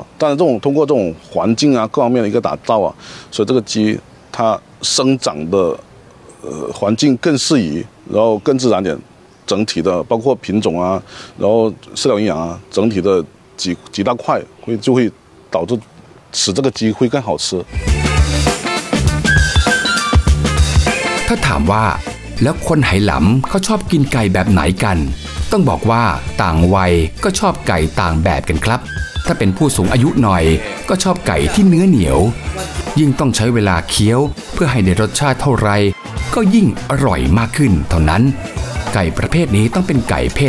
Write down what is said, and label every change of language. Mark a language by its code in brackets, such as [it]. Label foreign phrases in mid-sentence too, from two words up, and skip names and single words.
[zh] 但是通过这种环境各方面的一个打造所以这个鸡它生长的环境更适宜，然后更自然点，整体的包括品种然后饲料营养整体的几大块就会导致使这个鸡会更好吃。 [th] ถ้าถามว่าแล้วคนไหหลำเขาชอบกินไก่แบบไหนกันต้องบอกว่าต่างวัยก็ชอบไก่ต่างแบบกันครับถ้าเป็นผู้สูงอายุหน่อยก็ชอบไก่ที่เนื้อเห นียวยิ่งต้องใช้เวลาเคี้ยวเพื่อให้ได้รสชาติเท่าไรก็ยิ่งอร่อยมากขึ้นเท่านั้นไก่ประเภทนี้ต้องเป็นไก่เพศ